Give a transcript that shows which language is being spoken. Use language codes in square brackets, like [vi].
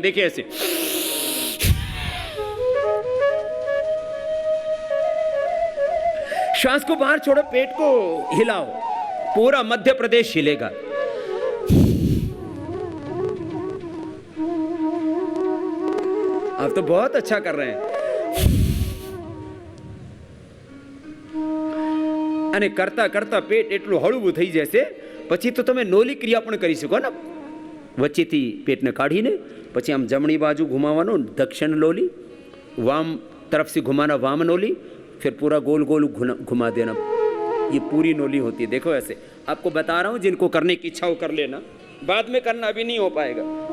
[hi] देखिए ऐसे श्वास को बाहर छोड़ो, पेट को हिलाओ, पूरा मध्य प्रदेश हिलेगा। आप तो बहुत अच्छा कर रहे हैं। [gu] અને કરતા કરતા પેટ એટલું હળવું થઈ જશે પછી તો તમે નોલી ક્રિયા પણ કરી શકો ને। વચ્ચેથી પેટને કાઢીને પછી આમ જમણી બાજુ ઘુમાવવાનું, દક્ષિણ નોલી, [hi] वाम तरफ से घुमाना वाम नोली, फिर पूरा गोल गोल घुमा देना। ये पूरी नोली होती है। देखो ऐसे आपको बता रहा हूँ, जिनको करने की इच्छा हो कर लेना, बाद में करना अभी नहीं हो पाएगा।